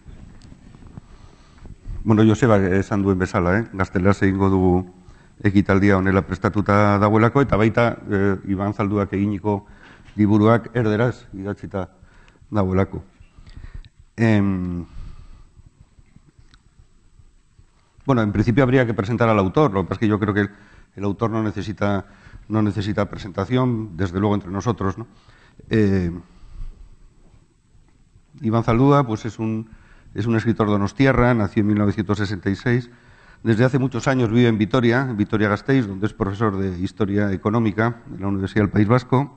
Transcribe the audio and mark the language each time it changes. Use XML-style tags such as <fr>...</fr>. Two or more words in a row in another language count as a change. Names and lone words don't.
<eu>Bueno, Joseba esan duen bezala, gazteleraz egingo dugu ekitaldia honela prestatuta dagoelako, eta baita Iban Zalduak eginiko liburuak erderaz idatzita dagoelako.</eu> <es>Bueno, en principio habría que presentar al autor, lo que pasa es que yo creo que el autor no necesita presentación, desde luego entre nosotros, ¿no? Iban Zaldua pues es un escritor donostiarra, nació en 1966. Desde hace muchos años vive en Vitoria-Gasteiz, donde es profesor de Historia Económica de la Universidad del País Vasco.</es>